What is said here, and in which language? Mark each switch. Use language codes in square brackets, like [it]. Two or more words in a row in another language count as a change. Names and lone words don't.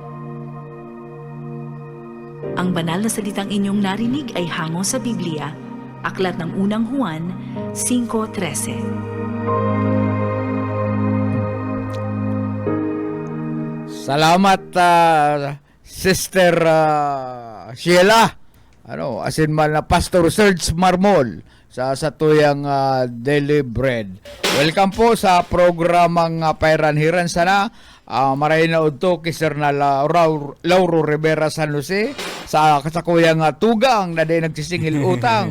[tl] Ang banal na salitang inyong narinig ay hango sa Biblia, aklat ng unang Juan 5:13. Salamat, Sister Sheila. [bik] Asin man na Pastor Serge Marmol sa tuyang Daily Bread. Welcome po sa programang Pairanhiran sana. Maray na udto kay Sir na Lauro Rivera San Jose sa kasakuyang tugang na day nagsisingil utang.